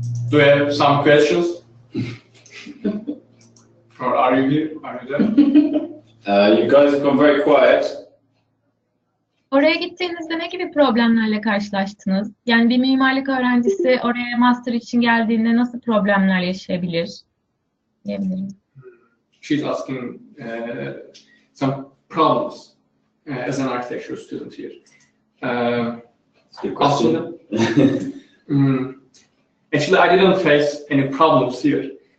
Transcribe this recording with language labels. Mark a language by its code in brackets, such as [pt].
[en] Do you have some questions? Or are you here? Are you there? You guys have gone very quiet. [tr] Oraya gittiğinizde ne gibi problemlerle karşılaştınız? Yani bir mimarlık öğrencisi oraya master için geldiğinde nasıl problemler yaşayabilir? Diyebilirim. [en] She's asking some problems as an architecture student here. Aslında, actually, I didn't face any problems here.